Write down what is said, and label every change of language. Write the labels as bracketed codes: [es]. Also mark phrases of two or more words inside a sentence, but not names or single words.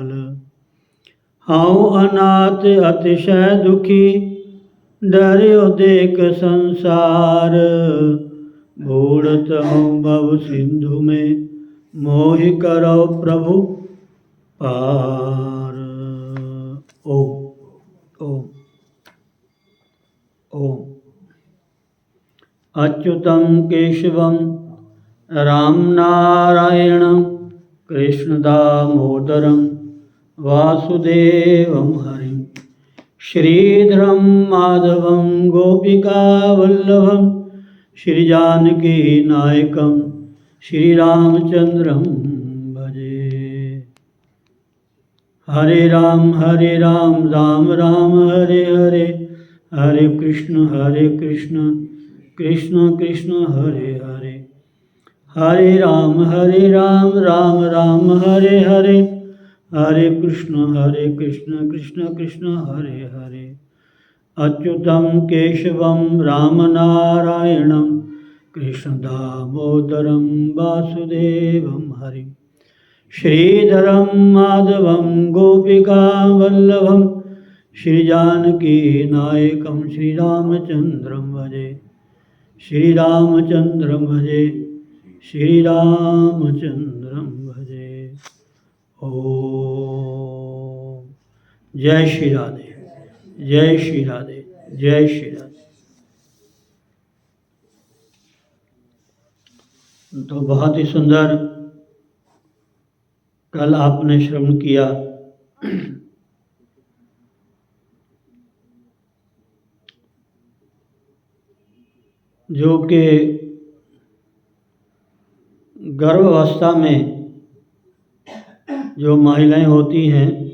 [hi] हऊँ अनाथ अतिशय दुखी, डर्यो देख संसार। बूढ़त हूँ भव सिंधु में, मोहि करो प्रभु पार। [sa] ओम ओम ओम। अच्युतं केशवं राम नारायणं, कृष्ण दामोदरं वासुदेवं हरिं। श्रीधरं माधवं गोपिका वल्लभं, श्री जानकी नायकं श्री रामचंद्रं भजे। हरे राम राम राम हरे हरे, हरे कृष्ण कृष्ण कृष्ण हरे हरे। हरे राम राम राम हरे हरे, हरे कृष्ण कृष्ण कृष्ण हरे हरे। अच्युतं केशवं राम नारायणं, कृष्ण दामोदरं वासुदेवं हरिं। श्रीधरं माधवं गोपिका वल्लभं, श्री जानकी नायकं श्री रामचंद्रं भजे। श्री रामचंद्रं भजे, श्री रामचंद्रं भजे। ओम। [hi] जय श्री राधे, जय श्री राधे, जय श्री राधे। तो बहुत ही सुंदर कल आपने श्रवण किया। जो कि गर्भावस्था में जो महिलाएं होती हैं,